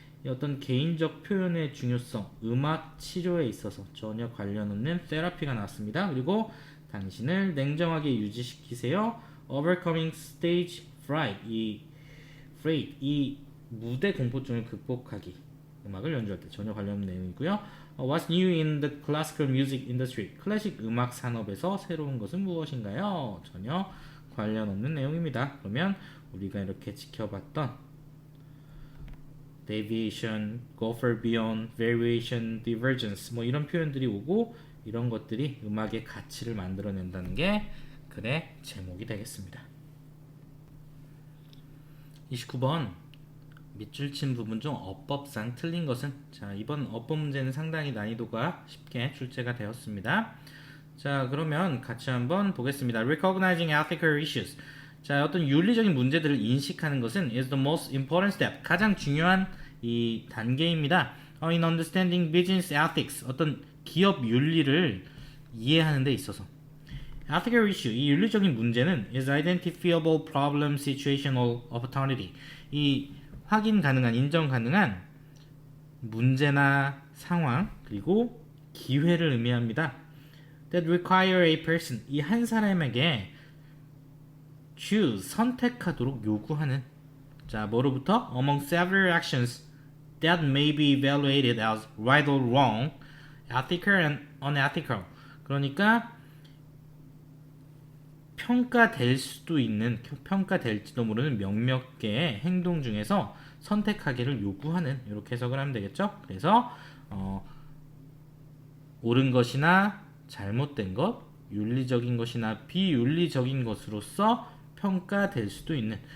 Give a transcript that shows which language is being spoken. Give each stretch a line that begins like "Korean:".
Korean: 어떤 개인적 표현의 중요성, 음악 치료에 있어서 전혀 관련 없는 테라피가 나왔습니다. 그리고 당신을 냉정하게 유지시키세요.
English: Overcoming Stage Fright,
Korean: 이 무대 공포증을 극복하기. 음악을 연주할 때 전혀 관련 없는 내용이고요.
English: What's new in the classical music industry?
Korean: 클래식 음악 산업에서 새로운 것은 무엇인가요? 전혀 관련 없는 내용입니다. 그러면 우리가 이렇게 지켜봤던 deviation, go far beyond, variation, divergence 뭐 이런 표현들이 오고, 이런 것들이 음악의 가치를 만들어낸다는 게 글의 제목이 되겠습니다. 29번 밑줄 친 부분 중 어법상 틀린 것은? 자, 이번 어법 문제는 상당히 난이도가 쉽게 출제가 되었습니다. 자, 그러면 같이 한번 보겠습니다.
English: Recognizing ethical issues.
Korean: 자, 어떤 윤리적인 문제들을 인식하는 것은
English: is the most important step.
Korean: 가장 중요한 이 단계입니다.
English: In understanding business ethics.
Korean: 어떤 기업 윤리를 이해하는 데 있어서.
English: Ethical issue.
Korean: 이 윤리적인 문제는
English: is identifiable problem, situational opportunity.
Korean: 이 확인 가능한, 인정 가능한 문제나 상황, 그리고 기회를 의미합니다.
English: That require a person.
Korean: 이 한 사람에게 choose, 선택하도록 요구하는. 자, 뭐로부터?
English: Among several actions that may be evaluated as right or wrong, ethical and unethical.
Korean: 그러니까 평가될 수도 있는, 평가될지도 모르는 몇몇 개의 행동 중에서 선택하기를 요구하는, 이렇게 해석을 하면 되겠죠. 그래서 옳은 것이나 잘못된 것, 윤리적인 것이나 비윤리적인 것으로서 평가될 수도 있는.